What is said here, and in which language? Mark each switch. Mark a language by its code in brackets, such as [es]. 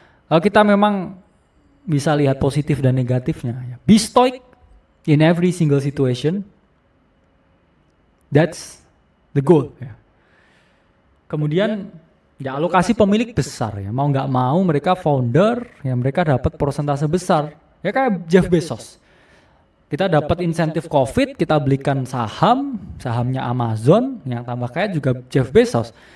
[id] Kalau kita memang bisa lihat positif dan negatifnya. Ya. [en] Be stoic in every single situation. That's the goal. Ya. [id] Kemudian ya alokasi pemilik besar ya. Mau nggak mau mereka founder, ya mereka dapat persentase besar. Ya kayak Jeff Bezos. Kita dapat insentif COVID, kita belikan sahamnya Amazon, yang tambah kaya juga Jeff Bezos.